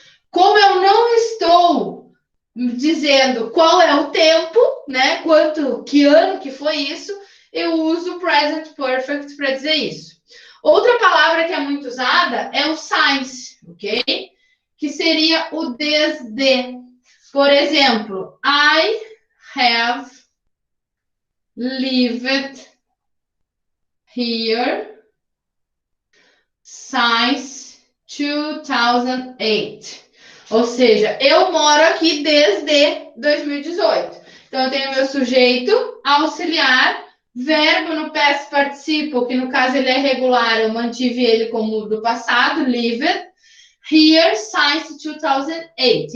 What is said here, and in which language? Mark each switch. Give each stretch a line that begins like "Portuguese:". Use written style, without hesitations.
Portuguese: Como eu não estou dizendo qual é o tempo, né? Que ano que foi isso, eu uso o present perfect para dizer isso. Outra palavra que é muito usada é o since, ok? Que seria o desde. Por exemplo,
English: I have lived here since 2008.
Portuguese: Ou seja, eu moro aqui desde 2018. Então, eu tenho meu sujeito, auxiliar, verbo no past participle, que no caso ele é regular, eu mantive ele como do passado,
English: lived, here since 2008.